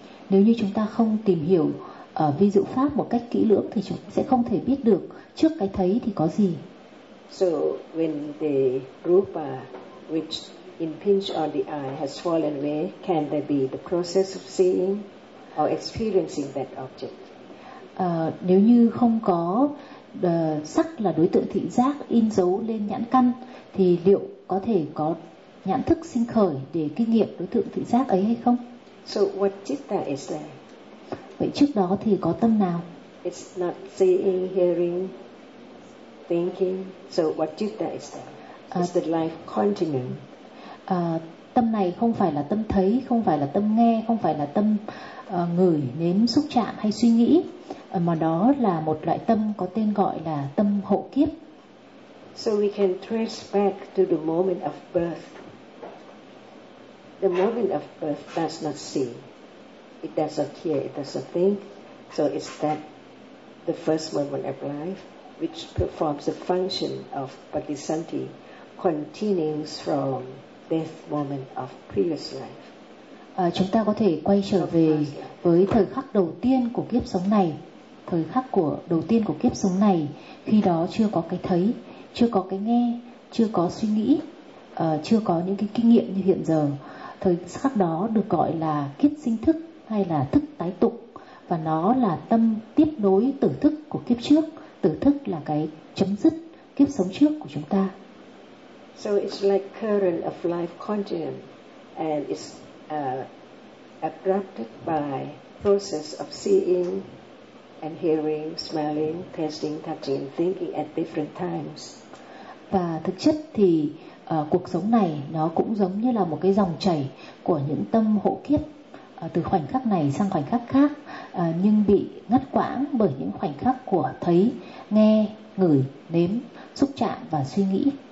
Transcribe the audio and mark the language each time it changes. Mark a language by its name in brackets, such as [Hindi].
[Vietnamese] Nếu như chúng ta không tìm hiểu ví dụ pháp một cách kỹ lưỡng thì chúng sẽ không thể biết được trước cái thấy thì có gì. [English] So when the rupa which impinge on the eye has fallen away, can there be the process of seeing or experiencing that object? [Vietnamese] Nếu như không có sắc là đối tượng thị giác in dấu lên nhãn căn thì liệu có thể có nhãn thức sinh khởi để kinh nghiệm đối tượng thị giác ấy hay không? [English] So what citta is there? [Vietnamese] Vậy trước đó thì có tâm nào? [English] It's not seeing, hearing, thinking. So what citta is there? It's the life continuum. [Vietnamese] Tâm này không phải là tâm thấy, không phải là tâm nghe, không phải là tâm ngửi, nếm, xúc chạm hay suy nghĩ, mà đó là một loại tâm có tên gọi là tâm hộ kiếp. [English] So we can trace back to the moment of birth. The moment of birth does not see, it does not hear, it does not think. So it's that the first moment of life which performs the function of patisanti continues from death moment of previous life. [Vietnamese] Chúng ta có thể quay trở về với thời khắc đầu tiên của kiếp sống này, thời khắc của đầu tiên của kiếp sống này, khi đó chưa có cái thấy, chưa có cái nghe, chưa có suy nghĩ, chưa có những cái kinh nghiệm như hiện giờ. Thời khắc đó được gọi là kiết sinh thức hay là thức tái tục, và nó là tâm tiếp nối tử thức của kiếp trước. Tử thức là cái chấm dứt kiếp sống trước của chúng ta. [English] So it's like current of life continuum, and it's abrupted by process of seeing and hearing, smelling, tasting, touching, and thinking at different times. [Vietnamese] Và thực chất thì cuộc sống này nó cũng giống như là một cái dòng chảy của những tâm hộ kiếp từ khoảnh khắc này sang khoảnh khắc khác, nhưng bị ngắt quãng bởi những khoảnh khắc của thấy, nghe, ngửi, nếm, xúc chạm và suy nghĩ.